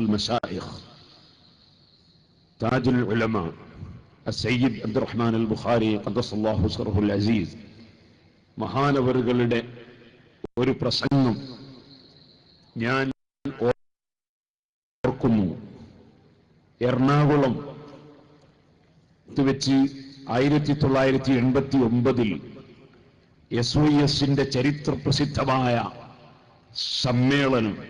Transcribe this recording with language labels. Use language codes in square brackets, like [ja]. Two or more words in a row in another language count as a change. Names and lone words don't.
[ar] المشايخ تاج العلماء السيد عبد الرحمن البخاري قدس الله سره العزيز [ml] മഹാനവറുകളുടെ ഒരു പ്രസംഗം ഞാൻ ഓർക്കുന്നു. എറണാകുളം വെച്ച് 1989 SYSന്റെ ചരിത്രപ്രസിദ്ധമായ സമ്മേളനം.